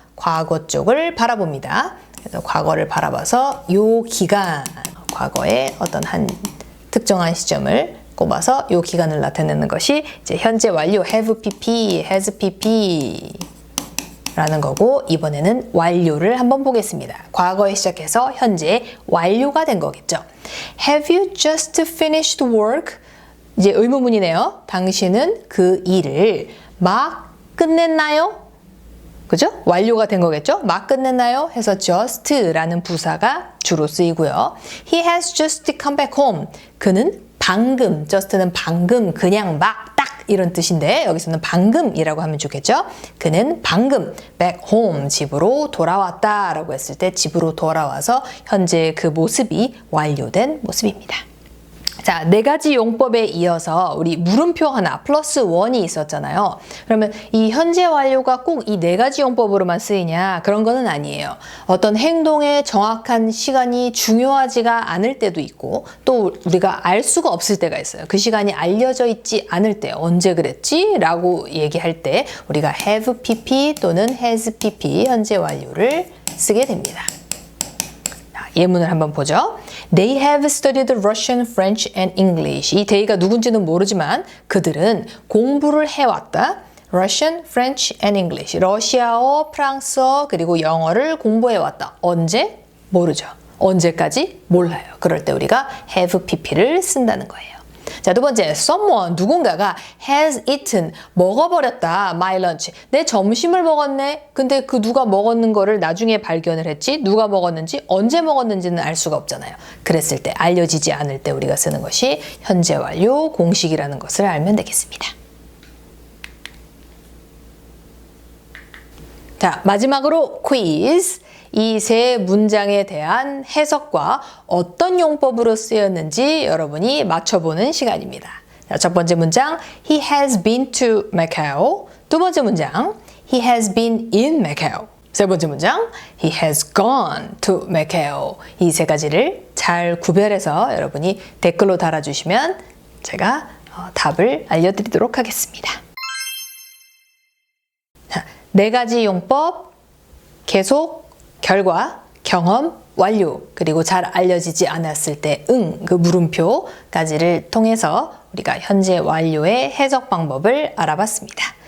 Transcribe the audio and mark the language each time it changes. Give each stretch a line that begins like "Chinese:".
Korean: 과거 쪽을 바라봅니다. 그래서 과거를 바라봐서 이 기간, 과거의 어떤 한 특정한 시점을 꼽아서 이 기간을 나타내는 것이 이제 현재 완료 have pp, has pp 라는 거고 이번에는 완료를 한번 보겠습니다. 과거에 시작해서 현재 완료가 된 거겠죠.
English: Have you just finished work?
Korean: 이제 의문문이네요. 당신은 그 일을 막 끝냈나요? 그죠? 완료가 된 거겠죠? 막 끝냈나요? 해서 just라는 부사가 주로 쓰이고요.
English: He has just come back home.
Korean: 그는 방금, just는 방금, 그냥 막, 딱 이런 뜻인데 여기서는 방금이라고 하면 좋겠죠? 그는 방금
English: back home,
Korean: 집으로 돌아왔다 라고 했을 때 집으로 돌아와서 현재 그 모습이 완료된 모습입니다. 자, 네 가지 용법에 이어서 우리 물음표 하나 플러스 원이 있었잖아요. 그러면 이 현재 완료가 꼭 이 네 가지 용법으로만 쓰이냐? 그런 거는 아니에요. 어떤 행동의 정확한 시간이 중요하지가 않을 때도 있고 또 우리가 알 수가 없을 때가 있어요. 그 시간이 알려져 있지 않을 때 언제 그랬지? 라고 얘기할 때 우리가 have pp 또는 has pp 현재 완료를 쓰게 됩니다. 예문을 한번 보죠.
English: They have studied Russian, French and English.
Korean: 이 they가 누군지는 모르지만 그들은 공부를 해왔다.
English: Russian, French and English.
Korean: 러시아어, 프랑스어 그리고 영어를 공부해왔다. 언제? 모르죠. 언제까지? 몰라요. 그럴 때 우리가 have pp를 쓴다는 거예요. 자, 두 번째, someone, 누군가가
English: has eaten,
Korean: 먹어버렸다,
English: my lunch.
Korean: 내 점심을 먹었네. 근데 그 누가 먹었는 거를 나중에 발견을 했지. 누가 먹었는지, 언제 먹었는지는 알 수가 없잖아요. 그랬을 때, 알려지지 않을 때 우리가 쓰는 것이 현재 완료 공식이라는 것을 알면 되겠습니다. 자, 마지막으로 quiz. 이 세 문장에 대한 해석과 어떤 용법으로 쓰였는지 여러분이 맞춰보는 시간입니다. 자, 첫 번째 문장,
English: He has been to Macau.
Korean: 두 번째 문장,
English: he has been in Macau.
Korean: 세 번째 문장,
English: he has gone to Macau.
Korean: 이 세 가지를 잘 구별해서 여러분이 댓글로 달아주시면 제가 답을 알려드리도록 하겠습니다. 자, 네 가지 용법, 계속, 결과, 경험, 완료, 그리고 잘 알려지지 않았을 때 그 물음표까지를 통해서 우리가 현재 완료의 해석 방법을 알아봤습니다.